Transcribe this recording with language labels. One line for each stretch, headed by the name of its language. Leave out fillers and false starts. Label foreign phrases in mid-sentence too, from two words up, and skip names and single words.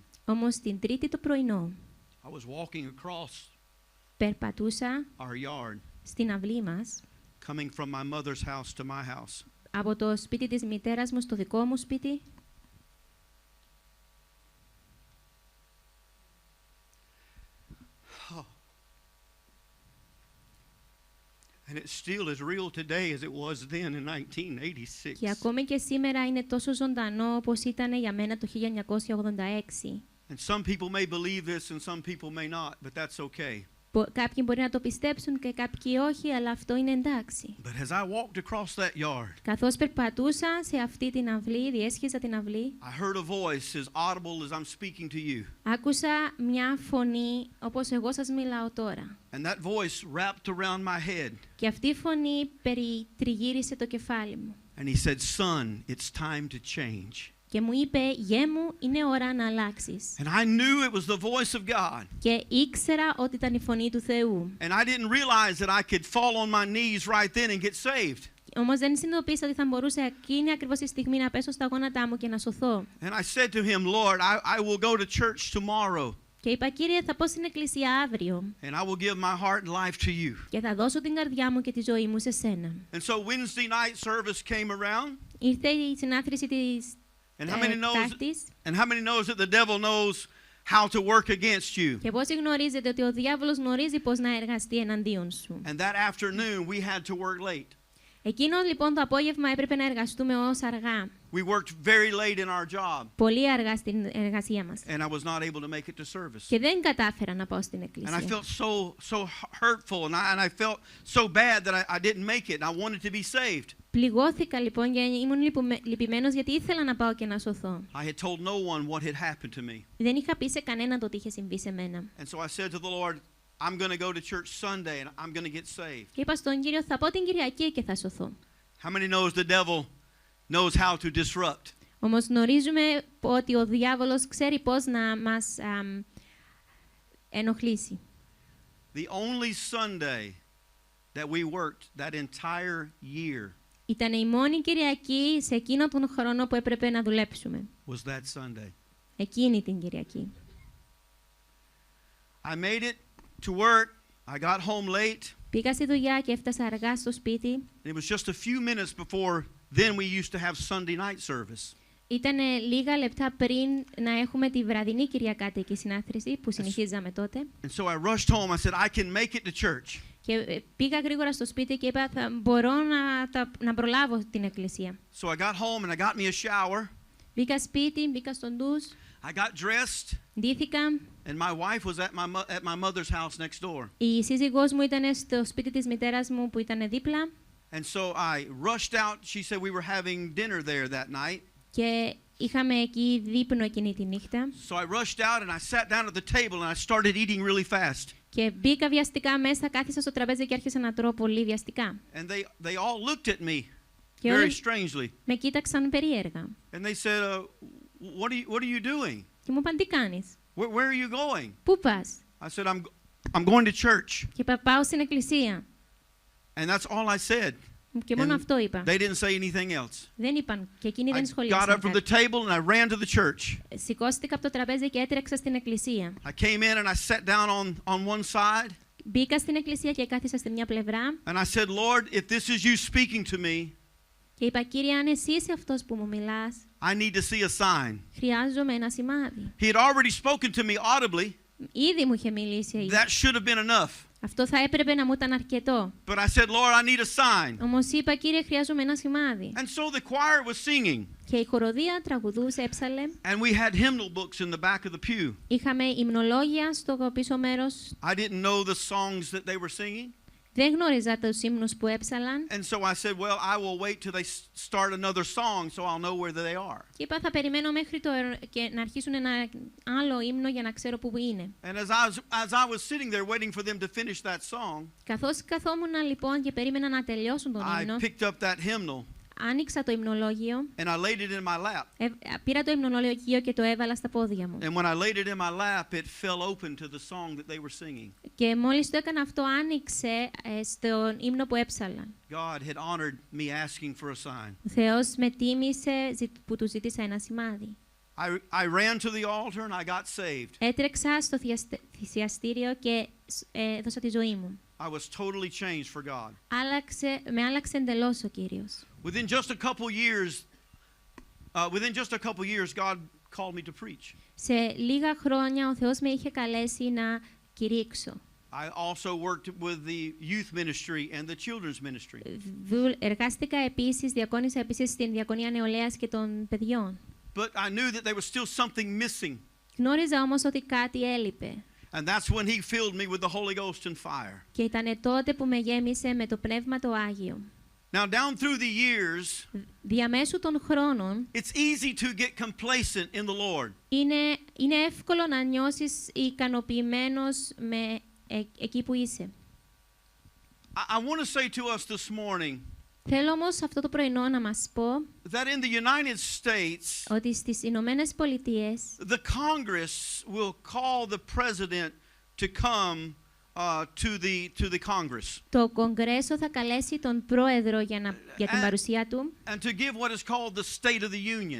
Greek: Όμως την Τρίτη το πρωινό
English: I was walking across
Greek: περπατούσα
English: our yard,
Greek: στην αυλή μας,
English: coming from my mother's house to my house.
Greek: από το σπίτι της μητέρας μου στο δικό μου σπίτι. Oh.
English: And it still is real today as it was then in 1986.
Greek: Και ακόμη και σήμερα είναι τόσο ζωντανό όπως ήταν για μένα το 1986.
English: And some people may believe this and some people may not, but that's okay.
Greek: Κάποιοι μπορεί να το πιστέψουν και κάποιοι όχι, αλλά αυτό είναι εντάξει.
English: But as I walked across that yard,
Greek: Καθώς περπατούσα σε αυτή την αυλή, διέσχιζα την αυλή,
English: I heard a voice as audible as I'm speaking to you.
Greek: άκουσα μια φωνή όπως εγώ σας μιλάω τώρα.
English: And that voice wrapped around my head.
Greek: Και αυτή η φωνή περιτριγύρισε το κεφάλι μου.
English: And he said, "Son, it's time to change."
Greek: Και μου είπε, γέ μου, είναι ώρα να αλλάξεις.
English: And I knew it was the voice of God.
Greek: Και ήξερα ότι ήταν η φωνή του Θεού.
English: And I didn't realize that I could fall on my knees right then and get saved.
Greek: Όμως δεν συνειδητοποίησα ότι θα μπορούσα εκείνη ακριβώς τη στιγμή να πέσω στα γόνατά μου και να σωθώ.
English: And I said to him, Lord, I will go to church tomorrow.
Greek: Και είπα, Κύριε, θα πω στην εκκλησία αύριο
English: And I will give my heart and life to you.
Greek: και θα δώσω την καρδιά μου και τη ζωή μου σε σένα.
English: And so Wednesday night service came around.
Greek: Ήρθε η συνάθρηση της
English: And how many
Greek: Τετάρτης.
English: knows that the devil knows how to work against you?
Greek: Και πόσοι γνωρίζετε ότι ο διάβολος γνωρίζει πώς να εργαστεί εναντίον σου.
English: And that afternoon we had to work late.
Greek: Εκείνο λοιπόν το απόγευμα έπρεπε να εργαστούμε ως αργά.
English: We worked very late in our job.
Greek: Πολύ αργά στην εργασία μας.
English: And I was not able to make it to service.
Greek: Και δεν κατάφερα να πάω στην
English: And I
Greek: εκκλησία.
English: felt so hurtful and I felt so bad that I didn't make it. I wanted to be saved.
Greek: Πληγώθηκα λοιπόν και ήμουν λυπημένος γιατί ήθελα να πάω και να σωθώ.
English: I had told no one what had happened to me.
Greek: Δεν είχα πει σε κανέναν το τι είχε συμβεί σε μένα.
English: And so I said to the Lord, I'm going to go to church Sunday and I'm going to get saved.
Greek: Και είπα στον Κύριο, θα πάω την Κυριακή και θα σωθώ.
English: How many knows the devil knows how to disrupt?
Greek: Όμως γνωρίζουμε ότι ο διάβολος ξέρει πώς να μας ενοχλήσει.
English: The only Sunday that we worked that entire year
Greek: Ήταν η μόνη Κυριακή σε εκείνο τον χρόνο που έπρεπε να δουλέψουμε.
English: was that Sunday.
Greek: Εκείνη την Κυριακή.
English: I made it to work. I got home late.
Greek: Πήγα στη δουλειά και έφτασα αργά στο σπίτι.
English: It was just a few minutes before then we used to have Sunday night service.
Greek: Ήτανε λίγα λεπτά πριν να έχουμε τη βραδινή Κυριακάτικη συνάθρηση που συνεχίζαμε τότε.
English: And so I rushed home. I said, I can make it to church.
Greek: Και πήγα γρήγορα στο σπίτι και είπα θα μπορώ να προλάβω την εκκλησία.
English: So I got home and I got me a shower.
Greek: Μπήκα σπίτι, μπήκα στον ντους,
English: I got dressed
Greek: ντύθηκα.
English: and my wife was at my mother's house next door.
Greek: Η σύζυγός μου ήταν στο σπίτι της μητέρας μου που ήταν δίπλα.
English: And so I rushed out. She said we were having dinner there that night.
Greek: Και είχαμε εκεί δείπνο εκείνη τη νύχτα.
English: So I rushed out and I sat down at the table and I started eating really fast.
Greek: Και μπήκα βιαστικά μέσα, κάθισα στο τραπέζι και άρχισα να τρώω πολύ βιαστικά.
English: And they all looked at me
Greek: Και
English: very
Greek: όλοι
English: strangely.
Greek: με κοίταξαν περίεργα.
English: And they said, what are you doing?
Greek: Και μου είπαν, τι κάνεις,
English: Where are you going?
Greek: πού πας?
English: I said, I'm going to church.
Greek: Και είπα, πάω στην εκκλησία.
English: And that's all I said.
Greek: Και μόνο
English: And
Greek: αυτό είπα.
English: they didn't say anything else.
Greek: Δεν είπαν και εκείνοι
English: I
Greek: δεν
English: got
Greek: σχολίασαν
English: up from the
Greek: κάτι.
English: table and I ran to the church.
Greek: Σηκώστηκα από το τραπέζι και έτρεξα στην εκκλησία.
English: I came in and I sat down on one side.
Greek: Μπήκα στην εκκλησία και κάθισα στη μια πλευρά.
English: And I said, Lord, if this is you speaking to me,
Greek: Και είπα, Κύριε, αν εσύ είσαι αυτός που μου μιλάς,
English: I need to see a sign.
Greek: χρειάζομαι ένα σημάδι.
English: He had already spoken to me audibly.
Greek: Ήδη μου είχε μιλήσει.
English: That should have been enough.
Greek: Αυτό θα έπρεπε να μου ήταν αρκετό.
English: But I said, Lord, I need a sign.
Greek: Όμως είπα, Κύριε, χρειάζομαι ένα σημάδι.
English: And so the choir was singing.
Greek: Και η χοροδία τραγουδούσε, έψαλε.
English: And we had hymnal books in the back of the pew.
Greek: Είχαμε υμνολόγια στο πίσω μέρος.
English: I didn't know the songs that they were singing.
Greek: Δεν γνώριζα τους ύμνους που έψαλαν.
English: And so I said, well, I will wait till they start another song so I'll know where they are.
Greek: Και είπα, θα περιμένω μέχρι και να αρχίσουν ένα άλλο ύμνο για να ξέρω πού είναι.
English: And as I was sitting there waiting for them to finish that song,
Greek: Καθώς καθόμουν λοιπόν και περίμενα να τελειώσουν τον
English: I
Greek: ύμνο,
English: picked up that hymnal
Greek: άνοιξα το υμνολόγιο,
English: and I laid it in my lap.
Greek: πήρα το υμνολόγιο και το έβαλα στα πόδια μου.
English: And when I laid it in my lap, it fell open to the song that they were singing.
Greek: Και μόλις το έκανα αυτό, άνοιξε στον ύμνο που έψαλαν.
English: God had honored me asking for a sign.
Greek: Ο Θεός με τίμησε που του ζήτησα ένα σημάδι.
English: I ran to the altar and I got saved.
Greek: Έτρεξα στο θυσιαστήριο και έδωσα τη ζωή μου.
English: I was totally changed for God.
Greek: Με άλλαξε εντελώς ο Κύριος.
English: Within just a couple years, God called me to preach.
Greek: Σε λίγα χρόνια ο Θεός με είχε καλέσει να κηρύξω.
English: I also worked with the youth ministry and the children's ministry.
Greek: Εργάστηκα επίσης, διακόνησα επίσης στην Διακονία Νεολαίας και των παιδιών.
English: But I knew that there was still something missing.
Greek: Γνώριζα όμως ότι κάτι έλειπε.
English: And that's when he filled me with the Holy Ghost and fire.
Greek: Και ήταν τότε που με γέμισε με το Πνεύμα το Άγιο.
English: Now down through the years,
Greek: Διαμέσου των χρόνων,
English: it's easy to get complacent in the Lord.
Greek: είναι εύκολο να νιώσεις ικανοποιημένος με εκεί που είσαι.
English: I want to say to us this morning,
Greek: Θέλω όμως αυτό το πρωινό να μας πω
English: that in the United States,
Greek: ότι στις Ηνωμένες Πολιτείες
English: the Congress will call the president to come to the Congress
Greek: το Κογκρέσο θα καλέσει τον Πρόεδρο για την παρουσία του
English: and to give what is called the State of the Union.